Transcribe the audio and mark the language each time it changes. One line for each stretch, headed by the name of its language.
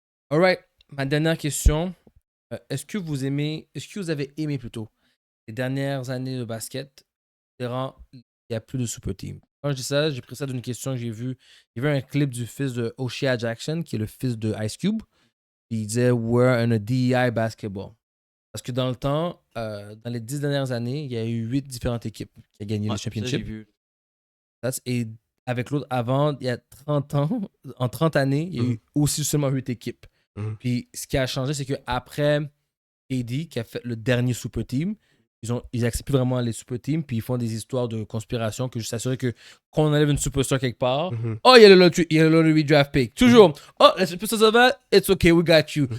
French: Alright, ma dernière question. Est-ce que vous avez aimé plutôt les dernières années de basket durant il y a plus de super team? Quand je dis ça, j'ai pris ça d'une question que j'ai vue. Il y avait un clip du fils de O'Shea Jackson, qui est le fils de Ice Cube. Puis il disait
English: We're in a DEI basketball.
French: Parce que dans le temps, dans les 10 dernières années, il y a eu 8 différentes équipes qui ont gagné le championship. Ça, j'ai vu. Et avec l'autre avant, il y a 30 ans, en 30 années, il y a eu aussi seulement 8 équipes. Puis ce qui a changé, c'est qu'après AD, qui a fait le dernier super team, ils acceptent plus vraiment les super teams, puis ils font des histoires de conspiration que je s'assurer que quand on enlève une superstar quelque part, oh, il y a le lottery draft pick. Toujours, oh, la superstar ça va,
English: it's okay, we got you.